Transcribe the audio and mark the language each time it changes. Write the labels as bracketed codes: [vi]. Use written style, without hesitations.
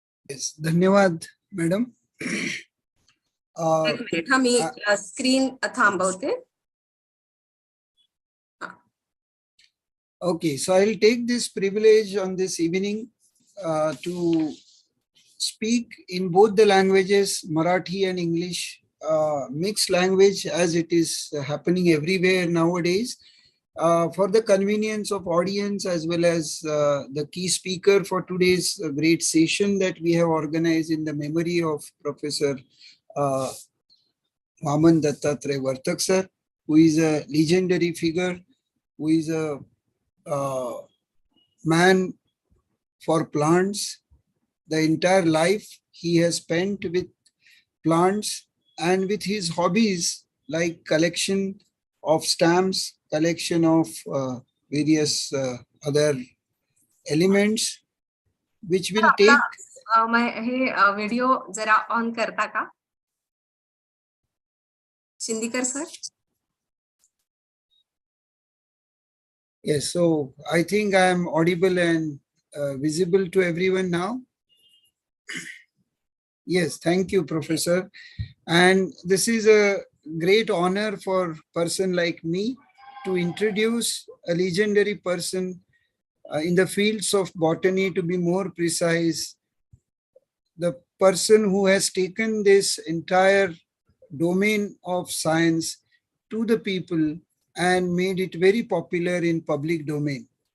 [mr] Yes, धन्यवाद madam. एक minute हा मी स्क्रीन थांबवते. [en] Okay, so I'll take this privilege on this evening to speak in both the languages, Marathi and English, mixed language as it is happening everywhere nowadays. For the convenience of audience as well as the key speaker for today's great session that we have organized in the memory of Professor Vaman Dattatray Vartak sir, who is a legendary figure, who is a man for plants. The entire life he has spent with plants and with his hobbies like collection of stamps, collection of various other elements, which will take. [mr] हे video जरा on करता का शिंदीकर sir? [en] Yes, so I think I am audible and visible to everyone now. Yes, thank you, Professor. And this is a great honor for a person like me to introduce a legendary person in the fields of botany, to be more precise, the person who has taken this entire domain of science to the people and made it very popular in public domain.